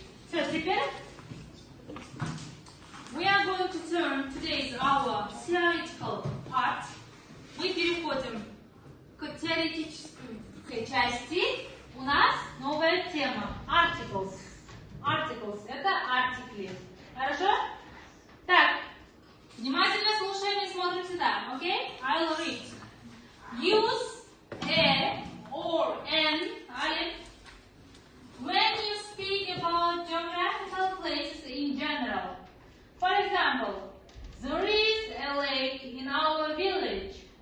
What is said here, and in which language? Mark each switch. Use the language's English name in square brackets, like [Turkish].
[English] So, [Russian] теперь [English] we are going to turn today's our theoretical part. [Russian] Мы переходим к теоретической части. У нас новая тема. Articles. Articles – это артикли. Хорошо? Так, внимательно слушаем и смотрим сюда. [English] Okay? I'll read. Use a or an alif when you speak about geographical places in general. For example, there is a lake in our village.